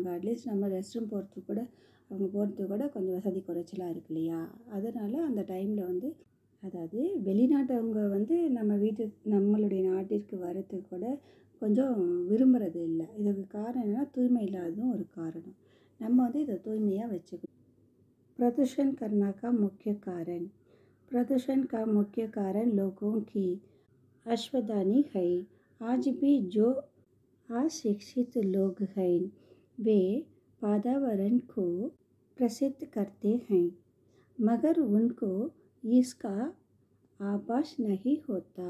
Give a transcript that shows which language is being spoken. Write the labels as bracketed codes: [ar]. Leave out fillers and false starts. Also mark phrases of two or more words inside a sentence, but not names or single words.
[ta] அட்லீஸ்ட் நம்ம [en] rest room [ta] போகிறதுக்கு கூட கொஞ்சம் வசதி குறைச்சலாக இருக்கு இல்லையா. அதனால் அந்த டைமில் வந்து அதாவது வெளிநாட்டவங்க வந்து நம்மளுடைய நாட்டிற்கு வரத்துக்கு கூட கொஞ்சம் விரும்புகிறது இல்லை. இதுக்கு காரணம் என்னென்னா தூய்மை இல்லாததும் ஒரு காரணம். நம்ம வந்து இதை தூய்மையாக வச்சுக்கணும். [hi] प्रदूषण करने का मुख्य कारण. प्रदूषण का मुख्य कारण लोगों की असावधानी है. आज भी जो अशिक्षित लोग हैं वे पर्यावरण को प्रदूषित करते हैं, मगर उनको इसका आभास नहीं होता।